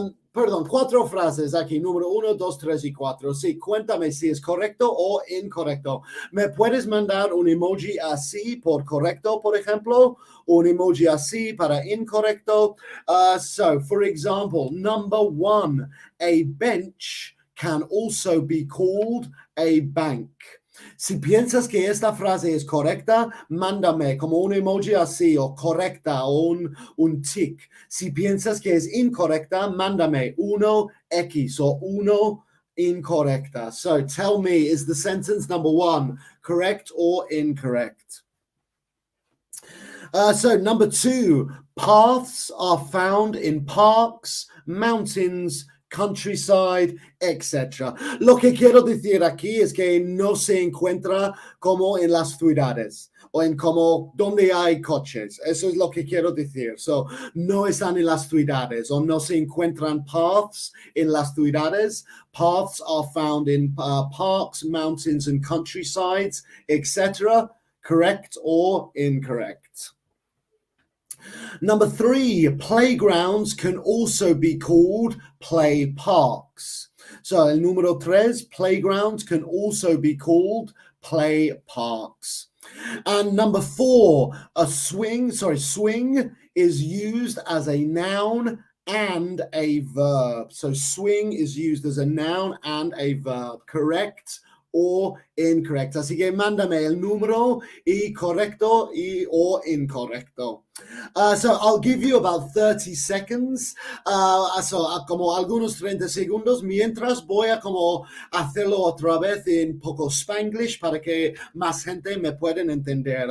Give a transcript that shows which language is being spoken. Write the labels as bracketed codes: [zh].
[es] Perdón, 4 frases aquí, número 1, 2, 3 y 4. Sí, cuéntame si es correcto o incorrecto. ¿Me puedes mandar un emoji así por correcto, por ejemplo? Un emoji así para incorrecto. [en] So, for example, number 1, a bench can also be called a bank. [es] Si piensas que esta frase es correcta, mándame como un emoji así o correcta o un tic. Si piensas que es incorrecta, mándame 1x o 1 incorrecta. [en] So tell me, is the sentence number 1 correct or incorrect? So number 2, paths are found in parks, mountains, countryside, etc. [es] Lo que quiero decir aquí es que no se encuentra como en las ciudades o en como donde hay coches. Eso es lo que quiero decir. So, no están en las ciudades o no se encuentran paths en las ciudades. [en] Paths are found in parks, mountains, and countrysides, etc. Correct or incorrect? Number 3, playgrounds can also be called play parks. So, [es] el número 3, [en] playgrounds can also be called play parks. And number 4, swing is used as a noun and a verb. So, swing is used as a noun and a verb. Correct o incorrect. [es] Así que mándame el número y correcto y o incorrecto. [en] So I'll give you about 30 seconds, [es] como algunos 30 segundos, mientras voy a como hacerlo otra vez en poco Spanglish para que más gente me pueda entender.